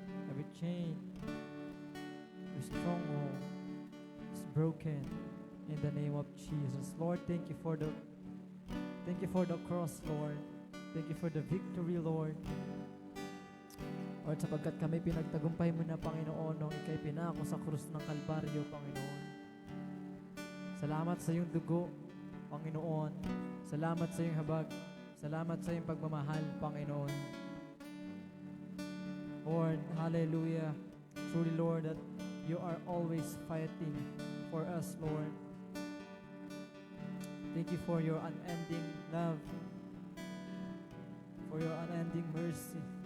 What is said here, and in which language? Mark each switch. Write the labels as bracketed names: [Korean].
[English] Every chain, every stronghold is broken in the name of Jesus. Lord, thank you for the cross, Lord. Thank you for the victory, Lord. [Filipino] Lord, sapagkat kami pinagtagumpay mo na, Panginoon, nung ika'y pinako sa krus ng Kalbaryo, Panginoon. Salamat sa iyong dugo, Panginoon. Salamat sa iyong habag. Salamat sa iyong pagmamahal, Panginoon. [English] Lord, hallelujah. Truly, Lord, that you are always fighting for us, Lord. Thank you for your unending love, for your unending mercy.